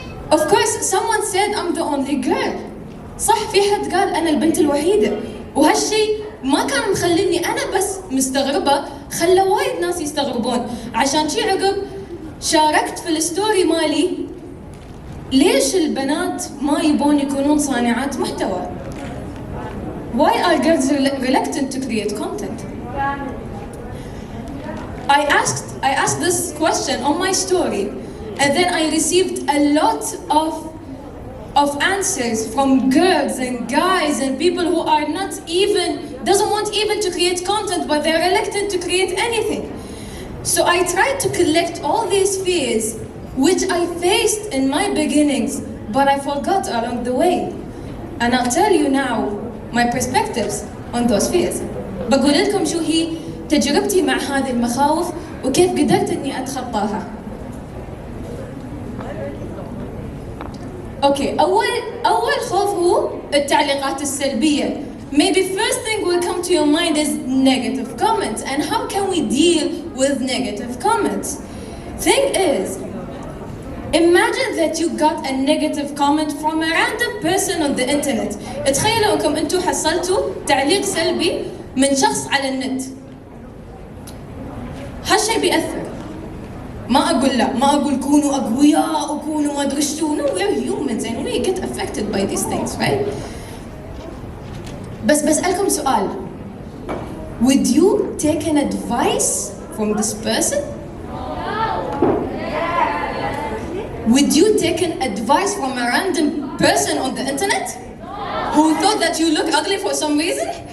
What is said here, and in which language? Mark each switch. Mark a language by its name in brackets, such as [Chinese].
[English] Of course, someone said I'm the only girl. [Arabic] صح، في حد قال أنا البنت الوحيدة، وهالشي ما كان مخليني أنا بس مستغربة، خلى وايد ناس يستغربون. عشان شي عقب شاركت في الستوري مالي ليش البنات ما يبون يكونون صانعات محتوى؟ [English] Why are girls reluctant to create content? I asked this question on my story, and then I received a lot of answers from girls and guys and people who are doesn't want even to create content, but they're reluctant to create anything. So I tried to collect all these fears, which I faced in my beginnings, but I forgot along the way. And I'll tell you now my perspectives on those fears. [Arabic] بقول لكم شو هي تجربتي مع هذه المخاوف وكيف قدرت اني اتخطاها. اوكي، اول خوف هو التعليقات السلبية. [English] Maybe first thing will come to your mind is negative comments, and how can we deal with negative comments? Thing is, imagine that you got a negative comment from a random person on the internet. [Arabic] تخيلوا انكم انتم حصلتوا تعليق سلبي من شخص على النت. هالشيء بيأثر. ما أقول لا، ما أقول كونوا أقوياء وكونوا ما أدري شو. [English] No, we're humans and we get affected by these things, right? [Arabic] بس بسألكم سؤال. [English] Would you take an advice from this person? Would you take an advice from a random person on the internet who thought that you look ugly for some reason?